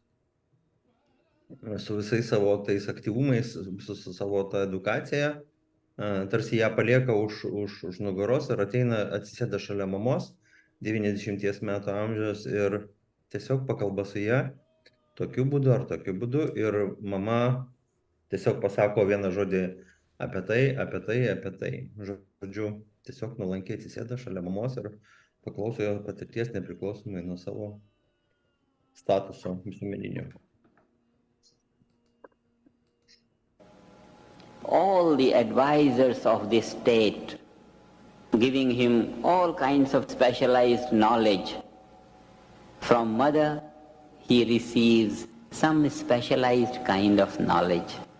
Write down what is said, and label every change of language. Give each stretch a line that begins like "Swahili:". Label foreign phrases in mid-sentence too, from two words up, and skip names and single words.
Lithuanian: su visais savo tais aktyvumais, su savo tą edukaciją, tarsi ją palieka už nugaros ir ateina, atsisėda šalia mamos, 90 metų amžiaus ir tiesiog pakalba su ją tokiu būdu ar tokiu būdu ir mama tiesiog pasako vieną žodį apie tai. Žodžiu, tiesiog nuolankiai atsisėda šalia mamos ir paklauso jo patirties nepriklausomai nuo savo statuso visuomeninio.
English: All the advisors of the state, giving him all kinds of specialized knowledge. From mother, he receives some specialized kind of knowledge.